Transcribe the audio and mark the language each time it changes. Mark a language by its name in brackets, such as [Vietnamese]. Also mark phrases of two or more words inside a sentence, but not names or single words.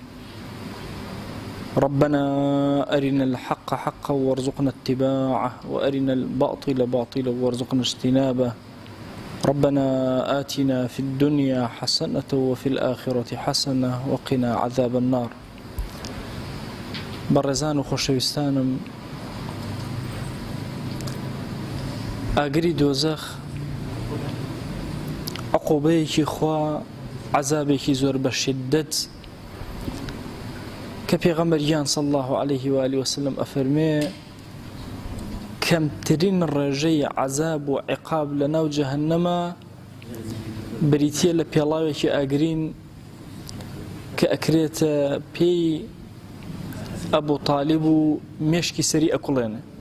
[Arabic] ربنا أرنا الحق حقا وارزقنا اتباعه، وأرنا الباطل باطلا وارزقنا اجتنابه. ربنا آتنا في الدنيا حسنة وفي الآخرة حسنة وقنا عذاب النار. [Central Kurdish] بەڕێزان و خۆشەویستانم، ئاگری دۆزەخ عقوبەیەکی خوا، عەزابێکی زۆر بە شیددەت کە پێغەمبەریان [Arabic] صلی الله عليه و آله وسلم [Central Kurdish] ئەفەرمێ کەمترین ڕێژەی عەزاب و عیقاب لەناو جەهەنەمە بریتیە لە پێڵاوێکی ئاگرین کە ئەکرێتە پێی ئەبوو تاالب و مێشکی سەری ئەکوڵێنێ.